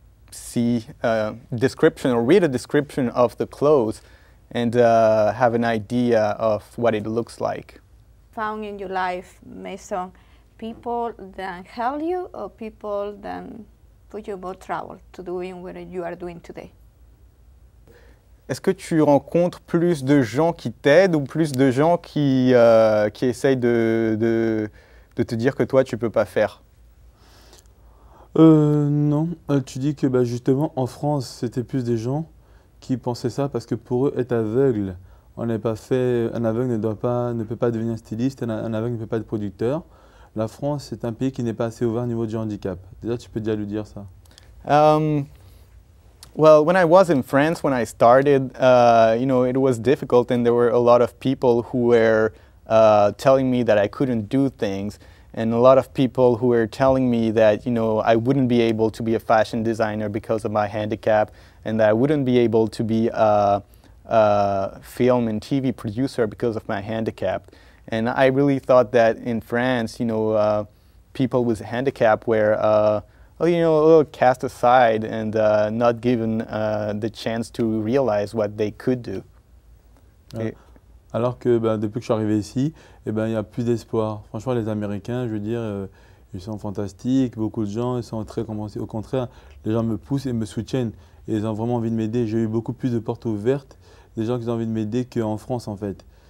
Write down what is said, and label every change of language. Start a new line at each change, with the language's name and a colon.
English: see description or read a description of the clothes and have an idea of what it looks like. Found in your life, Mason, people that help you or people that put you more trouble to doing what you are doing today?
French: Est-ce que tu rencontres plus de gens qui t'aident ou plus de gens qui essayent de te dire que toi, tu ne peux pas faire? Non. Tu dis que bah, justement, en France, c'était plus des gens qui pensaient ça parce que pour eux, être aveugle, on n'est pas fait. Un aveugle ne peut pas devenir styliste, un aveugle ne peut pas être producteur. La France, c'est un pays qui n'est pas assez ouvert au niveau du handicap. Déjà, tu peux déjà lui dire ça.
English: Well, when I was in France, when I started, you know, it was difficult, and there were a lot of people who were telling me that I couldn't do things, and a lot of people who were telling me that, you know, I wouldn't be able to be a fashion designer because of my handicap, and I wouldn't be able to be a film and TV producer because of my handicap. And I really thought that in France, people with handicap were, a little cast aside and not given the chance to realize what they could do.
French: Ouais. Alors que depuis que je suis arrivé ici, il y a plus d'espoir. Franchement, les Américains, je veux dire, ils sont fantastiques, beaucoup de gens, ils sont très compréhensifs. Au contraire, les gens me poussent et me soutiennent et ils ont vraiment envie de m'aider. J'ai eu beaucoup plus de portes ouvertes, des gens qui ont envie de m'aider qu'en France en fait.